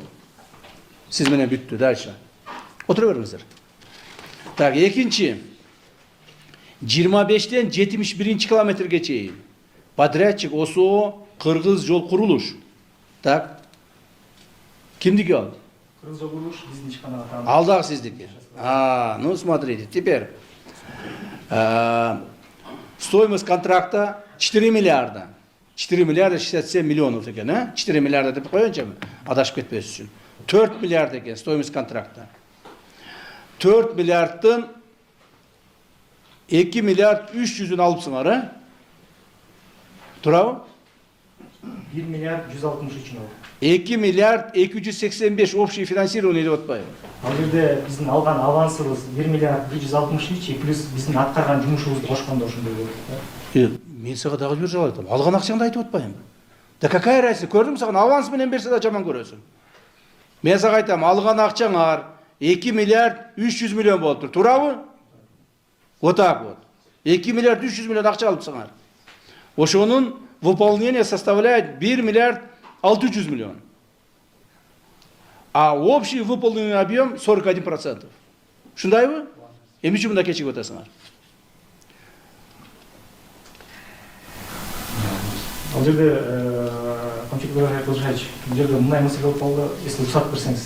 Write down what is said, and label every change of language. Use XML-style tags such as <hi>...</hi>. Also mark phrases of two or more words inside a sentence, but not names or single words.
<ky>Сиз менен бүттү, дальше. Отура бериңиздер. Так, экинчи 25-ден 71 километрге чейин. Подрядчик ОСО Кыргыз жол курулуш. Так. Кимдики ал? Кыргыз жол курулуш биздин ишканага таандык. Алдагы сиздики.</ky> <ru>Ну смотрите, теперь стоимость контракта 4 миллиарда.</ru> <ky>4 миллиарда 67 миллионов экен, 4 миллиарда деп коеюнчу, адашып кетпес үчүн. 4 миллиард экен</ky> <ru>стоимость контракта.</ru> <ky>4 миллиардтын 2 миллиард 300'ün алыпсыңар, Турабы? 1 миллиард 163 миллион. 2 миллиард 285</ky> <ru>общий финансирование</ru> <ky>деп атпайбы? Ал жерде биздин алган авансыбыз 1 миллиард 163 плюс биздин аткарган жумушубузду кошкондо ошондой болот. Мен сага дагы бир жолу айтам. Алган акчаңды айтып атпаймынбы?</ky> <ru>Да какая разница?</ru> <ky>Көрдүңбү, саған аванс менен берсе да жаман көрөсүң. Мен сага айтам, алган акчаңар 2 миллиард 300 миллион болуптур. Туурабы?</ky> <ru>Вот так вот.</ru> <ky>2 миллиард 300 миллион акча алыпсыңар. Ошонун</ky> <ru>выполнение составляет</ru> <ky>1 миллиард 600 миллион.</ky> <ru>А общий выполненный объем 41%.</ru> <ky>Ушундайбы? Эмне үчүн мында кечигип атасыңар? Ал жерде Камчык Кылышевич, бул жерде мындай маселе болуп калды, если уруксат берсеңиз.</ky>